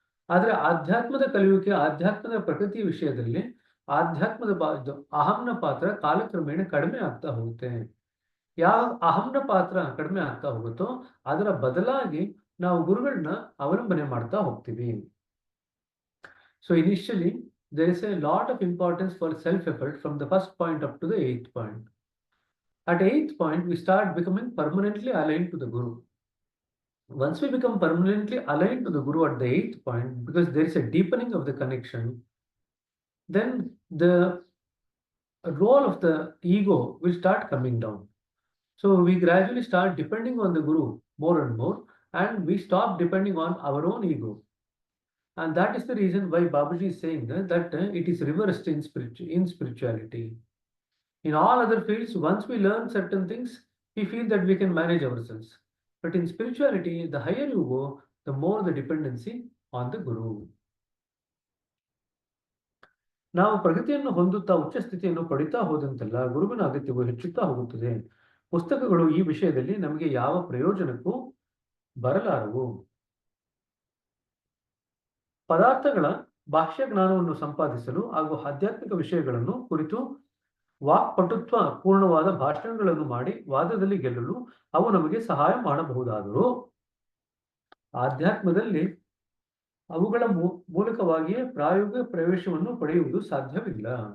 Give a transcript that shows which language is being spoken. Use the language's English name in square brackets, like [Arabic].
[Kannada] ಆದ್ರೆ ಆಧ್ಯಾತ್ಮದ ಕಲಿಯುವಿಕೆ, ಆಧ್ಯಾತ್ಮದ ಪ್ರಗತಿ ವಿಷಯದಲ್ಲಿ ಆಧ್ಯಾತ್ಮದ ಅಹಂನ ಪಾತ್ರ ಕಾಲಕ್ರಮೇಣ ಕಡಿಮೆ ಆಗ್ತಾ ಹೋಗುತ್ತೆ. ಯಾವ ಅಹಂನ ಪಾತ್ರ ಕಡಿಮೆ ಆಗ್ತಾ ಹೋಗುತ್ತೋ ಅದರ ಬದಲಾಗಿ ನಾವು ಗುರುಗಳನ್ನ ಅವಲಂಬನೆ ಮಾಡ್ತಾ ಹೋಗ್ತೀವಿ. [English] So initially there is a lot of importance for self-effort from the first point up to the 8th point. At 8th point, we start becoming permanently aligned to the Guru. Once we become permanently aligned to the Guru at the 8th point, because there is a deepening of the connection, then the role of the ego will start coming down. So we gradually start depending on the Guru more and more, and we stop depending on our own ego. And that is the reason why Babaji is saying that it is reversed in spirituality. In all other fields, once we learn certain things, we feel that we can manage ourselves. But in spirituality, the higher you go, the more the dependency on the Guru. [Kannada] ನಾವು ಪ್ರಗತಿಯನ್ನು ಹೊಂದುತ್ತಾ ಉಚ್ಚ ಸ್ಥಿತಿಯನ್ನು ಪಡಿತಾ ಹೋದಂತೆಲ್ಲ ಗುರುವಿನ ಅಗತ್ಯವು ಹೆಚ್ಚುತ್ತಾ ಹೋಗುತ್ತದೆ. ಪುಸ್ತಕಗಳು ಈ ವಿಷಯದಲ್ಲಿ ನಮಗೆ ಯಾವ ಪ್ರಯೋಜನಕ್ಕೂ ಬರಲಾರವು. ಪದಾರ್ಥಗಳ ಬಾಹ್ಯ ಜ್ಞಾನವನ್ನು ಸಂಪಾದಿಸಲು ಹಾಗೂ ಆಧ್ಯಾತ್ಮಿಕ ವಿಷಯಗಳನ್ನು ಕುರಿತು ವಾಕ್ಪಟುತ್ವ ಪೂರ್ಣವಾದ ಭಾಷಣಗಳನ್ನು ಮಾಡಿ ವಾದದಲ್ಲಿ ಗೆಲ್ಲಲು ಅವು ನಮಗೆ ಸಹಾಯ ಮಾಡಬಹುದಾದರೂ ಆಧ್ಯಾತ್ಮದಲ್ಲಿ ಅವುಗಳ ಮೂಲಕವಾಗಿಯೇ ಪ್ರಾಯೋಗಿಕ ಪ್ರವೇಶವನ್ನು ಪಡೆಯುವುದು ಸಾಧ್ಯವಿಲ್ಲ.